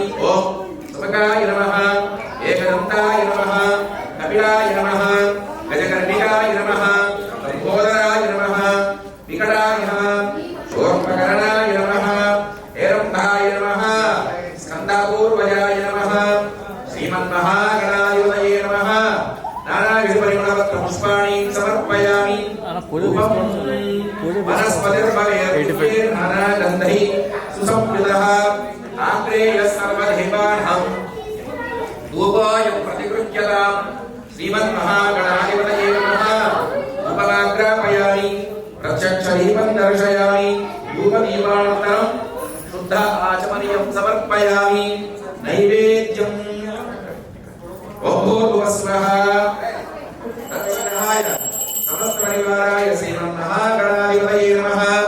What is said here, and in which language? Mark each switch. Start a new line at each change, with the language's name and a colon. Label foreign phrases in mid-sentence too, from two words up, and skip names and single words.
Sanskrit: ఓం సమకాయ నమః ఏకదంతాయ నమః కపిలాయ నమః గజకర్ణికాయ నమః లంబోదరాయ నమః వికటాయ నమః శూర్పకర్ణాయ నమః ఏరంధాయ నమః స్కందపూర్వజాయ నమః శ్రీమన్మహాగణాధిపతయే నమః। నానావిధ పరిమళపత్ర పుష్పాణి సమర్పయామి। वनस्पतिर्भवेर्नानागन्धैः सुसंयुतः आग्नेयः सर्वदेवानां ध्यानाय प्रतिगृह्यताम् श्रीमन्महागणाधिपतये नमः उपमाग्रापयामि प्रत्यक्षदीपं दर्शयामि धूपदीपानन्तरं शुद्ध आचमनीयं समर्पयामि नैवेद्यम् ओभूर्भुवस्वः तत्सहाय समस्तपरिवाराय श्रीमन्महागणाधिपतये नमः